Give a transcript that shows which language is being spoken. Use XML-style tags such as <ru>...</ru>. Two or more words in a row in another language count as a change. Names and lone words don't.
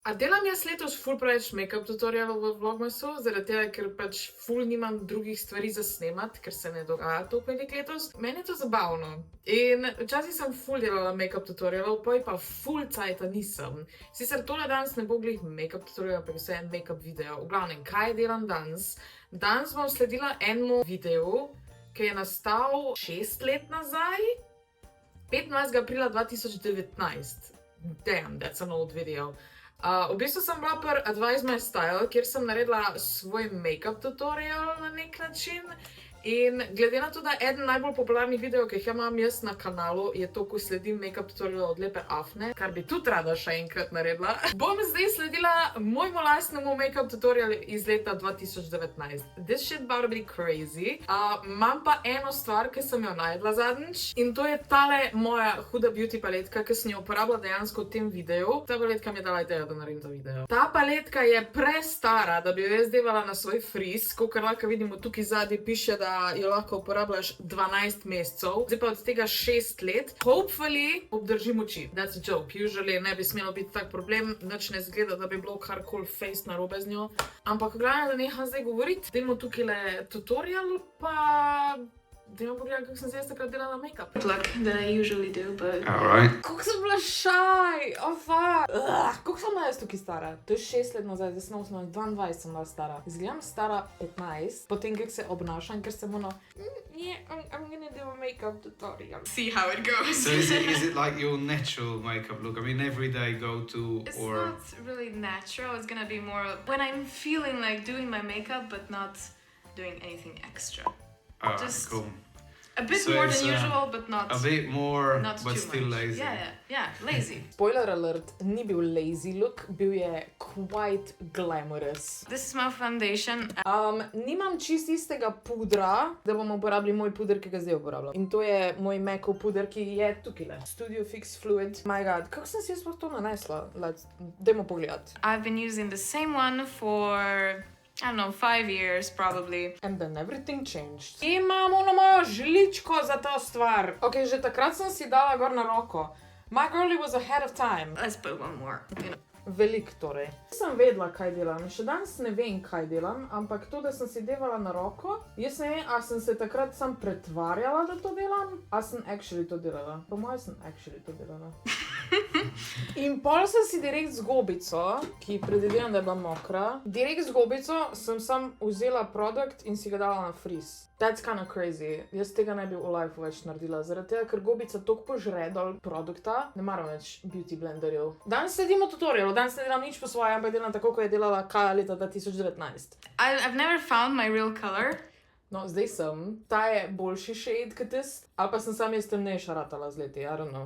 <sl>A delam jaz letos ful preveč make-up tutorialov v Vlogmasu, zaradi tega, ker pač ful nimam drugih stvari za snemat, ker se ne dogaja toliko veliko letos. Meni je to zabavno. In včasih sem ful delala make-up tutorialov, poj pa ful cajta nisem. Sicer tole danes ne bo glih make-up tutorial, ampak vse en make-up video. V glavnem, kaj delam danes? Danes bom sledila enemu videu, ki je nastal 6 let nazaj, 15. aprila 2019.</sl> <en>Damn, that's an old video.</en> <sl>V bistvu sem bila pri Advise My Style, kjer sem naredila svoj make-up tutorial na nek način. In glede na to, da eden najbolj popularnih videov, ki jih imam jaz na kanalu, je to, ko sledim make-up tutorial od Lepe Afne, kar bi tudi rada še enkrat naredila, bom zdaj sledila mojemu lastnemu make-up tutorialu iz leta 2019.</sl> <en>This shit about to be crazy.</en> <sl>Imam pa eno stvar, ki sem jo najdla zadnjič, in to je tale moja huda beauty paletka, ki sem jo uporabila dejansko v tem videu. Ta paletka mi je dala idejo, da naredim ta video. Ta paletka je prestara, da bi jo jaz devala na svoj frizz, kakor lahko vidimo tukaj zadnji piše, da jo lahko uporabljaš 12 mesecev, zdaj pa od tega 6 let. Hopefully obdržim oči.</sl> <en>That's a joke.</en> <sl>Usually ne bi smelo biti tak problem, nič ne zgleda, da bi bilo karkoli face narobe z njo. Ampak glavno, da neham zdaj govoriti. Dajmo tukaj tutorial, pa dajmo pogledati, kako sem zdaj takrat delala make-up.</sl> <en>Look that I usually do, but Alright.</en> <sl>Kako sem bila shy!</sl> <en>Oh fuck!</en> <sl>Kako sem bila jaz tukaj stara? To je 6 let nazaj, zdaj sem 22 sem bila stara. Izgledam stara 15, potem kako se obnašam, ker sem ono</sl> <en>yeah, I'm gonna do a make-up tutorial. see how it goes. So is it like your natural makeup look? I mean, everyday go-to It's or... not really natural. It's gonna be more when I'm feeling like doing my makeup, but not doing anything extra. Alright, just- cool. A bit So more it's, than usual, but not A bit more, not but too still much. lazy. Yeah, lazy. Spoiler alert,</en> <sl>ni bil</sl> <en>lazy look,</en> <sl>bil je</sl> <en>quite glamorous. This is my foundation.</en> <sl>Nimam čist istega pudra, da bomo uporabili moj puder, ki ga zdaj uporabljam. In to je moj Macov puder, ki je tukaj. Studio Fix Fluid. My god, kako sem si jaz sploh to nanesla? Dajmo pogledati.</sl> <en>I've been using the same one for, I don't know, 5 years probably. And then everything changed.</en> <sl>Imam ono mojo žličko za to stvar. Ok, že takrat sem si dala gor na roko.</sl> <en>My girlie was ahead of time. Let's put one more. You know.</en> <sl>Velik torej. Sem vedela, kaj delam. Še danes ne vem, kaj delam, ampak to, da sem si devala na roko, jaz ne vem, a sem se takrat sam pretvarjala, da to delam, a sem actually to delala. Po mojem sem actually to delala. In pol sem si direkt z gobico, ki predvidevam, da je bila mokra, direkt z gobico sem sam vzela produkt in si ga dala na frizz.</sl> <en>That's kind of crazy.</en> <sl>Jaz tega ne bi v lifeu več naredila, zaradi tega, ker gobica toliko požre dol produkta, ne maram več beauty blenderjev. Danes sledimo tutorialu, danes ne delam nič po svoje, ampak delam tako, kot je delala Kaja leta 2019.</sl> <en>I've never found my real color.</en> <sl>No, zdaj sem. Ta je boljši shade kot tist, ali pa sem sam jaz temnejša ratala z leti,</sl> <en>I don't know.</en>